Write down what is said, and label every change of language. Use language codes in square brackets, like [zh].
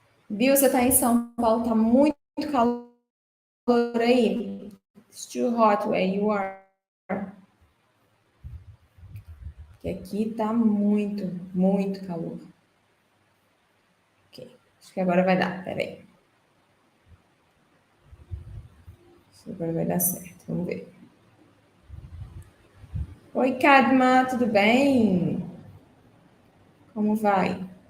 [pt] Bill, você tá em São Paulo, tá muito calor aí. [en] It's too hot where you are. [pt] Que aqui tá muito, muito calor. Ok, acho que agora vai dar. Peraí. Acho que agora vai dar certo. Vamos ver. Oi, Kadma, tudo bem? Como vai?